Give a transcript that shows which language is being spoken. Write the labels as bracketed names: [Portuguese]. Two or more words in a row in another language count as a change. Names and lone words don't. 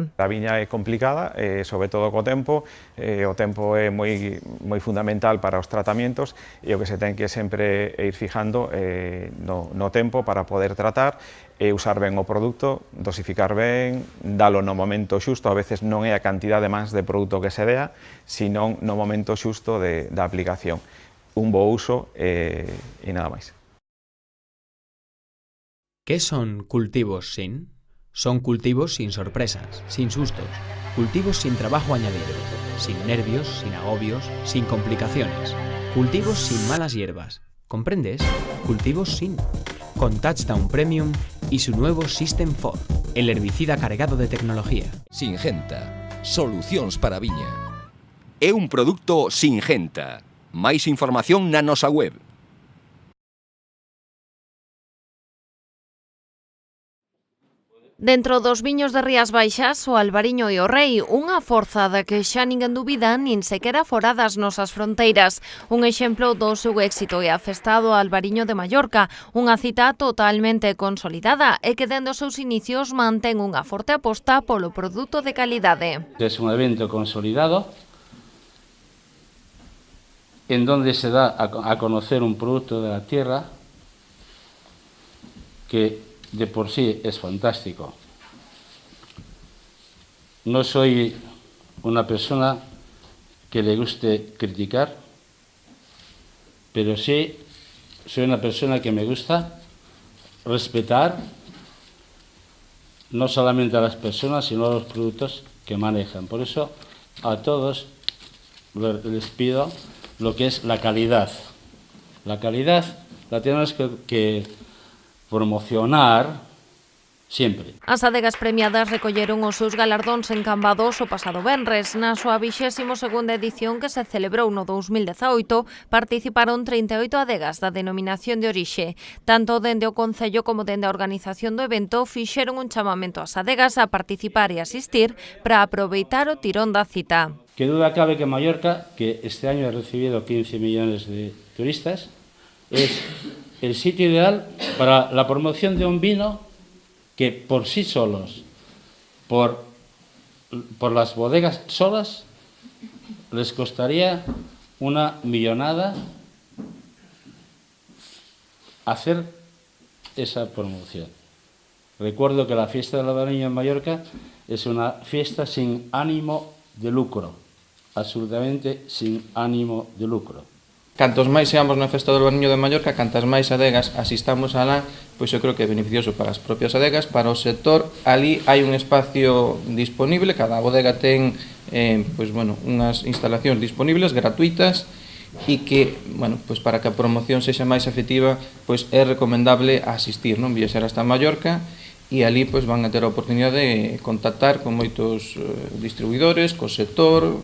[Galician] A viña é complicada, sobre todo co tempo, o tempo é moi fundamental para os tratamentos e o que se ten que sempre ir fijando no tempo para poder tratar e usar ben o produto, dosificar ben, dalo no momento xusto, a veces non é a cantidade máis de produto que se dea, senón no momento xusto da aplicación. Un bo uso e nada máis. [Spanish] ¿Qué son cultivos sin? Son cultivos sin sorpresas, sin sustos, cultivos sin trabajo añadido, sin nervios, sin agobios, sin complicaciones, cultivos sin malas hierbas. ¿Comprendes? Cultivos sin. Con Touchdown Premium y su nuevo System 4, el herbicida cargado de tecnología. [Galician] Singenta, solucións para a viña. É un produto Singenta. Máis información na nosa web. Dentro dos viños de Rías Baixas, o Albariño e o Rei, unha forza da que xa ninguén dubida nin sequera fora das nosas fronteiras. Un exemplo do seu éxito é a festa do Albariño de Mallorca, unha cita totalmente consolidada e que dende os seus inicios mantén unha forte aposta polo produto de calidade. [Spanish] É un evento consolidado en donde se da a conocer un producto de la tierra que de por sí es fantástico. no soy una persona que le guste criticar, pero sí soy una persona que me gusta respetar no solamente a las personas, sino a los productos que manejan. Por eso a todos les pido lo que es la calidad. La calidad la tenemos que promocionar sempre. [Galician] As adegas premiadas recolleron os seus galardóns en Cambados o pasado venres. Na súa 22ª edición que se celebrou no 2018 participaron 38 adegas da denominación de orixe. Tanto dende o Concello como dende a organización do evento fixeron un chamamento ás adegas a participar e asistir para aproveitar o tirón da cita. [Spanish] Que duda cabe que Mallorca, que este año ha recibido 15 millones de turistas, es el sitio ideal para la promoción de un vino que por sí solos, por las bodegas solas, les costaría una millonada hacer esa promoción. Recuerdo que la fiesta del albariño en Mallorca es una fiesta sin ánimo de lucro, absolutamente sin ánimo de lucro. [Galician] Cantos máis seamos na Festa do Albariño de Mallorca, cantas máis adegas asistamos alá, pois eu creo que é beneficioso para as propias adegas, para o sector. Ali hai un espacio disponible, cada bodega ten unhas instalacións disponibles, gratuitas, e que, pois para que a promoción sexa máis efectiva, pois é recomendable asistir, non viaxar hasta Mallorca, e ali pois van a ter a oportunidade de contactar con moitos distribuidores, co sector.